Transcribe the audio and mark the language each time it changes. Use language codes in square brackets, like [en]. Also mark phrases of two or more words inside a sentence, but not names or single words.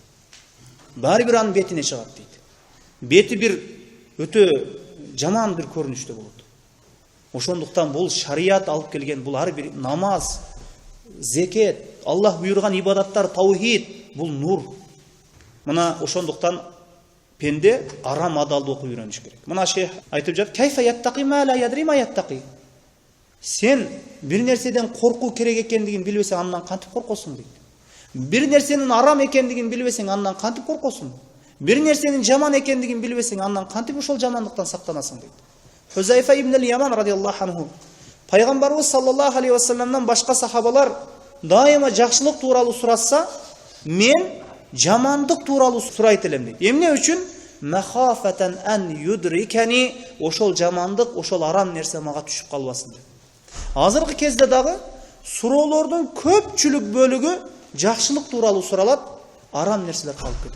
[ky] Баары бир анын бетине чыгат дейт. Бети бир өтө жаман бир көрүнүштө болот. Ошондуктан бул шарият алып келген, бул ар бир намаз, зекет, Аллах буйруган ибадаттар, таухид, бул нур. Мына ошондуктан пенде арам адалды окуп үйрөнүш керек. Мына шейх айтып жатат, [ar] كيف يتقي ما لا يدري ما يتقي. [ky] Сен бир нерседен коркуу керек экендигин билбесең, андан кантип коркосуң дейт. Бир нерсенин арам экендигин билбесең, андан кантип коркосуң? Бир нерсенин жаман экендигин билбесең, андан кантип ошол жамандыктан сактанасың дейт. Хузайфа ибн ал-Яман [ar] رضي الله عنه, [ky] пайгамбарыбыз [ar] صلى الله عليه وسلم [ky] башка сахабалар дайыма жакшылык тууралуу сурашса, мен жамандык тууралуу сурайт элем дейт. Эмне үчүн? [ar] مخافة أن يدركني, [ky] ошол жамандык, ошол арам нерсе мага түшүп калбасын деп. Азыркы кезде дагы суроолордун көпчүлүк бөлүгү жакшылык тууралуу суралат, арам нерселер калып кетет.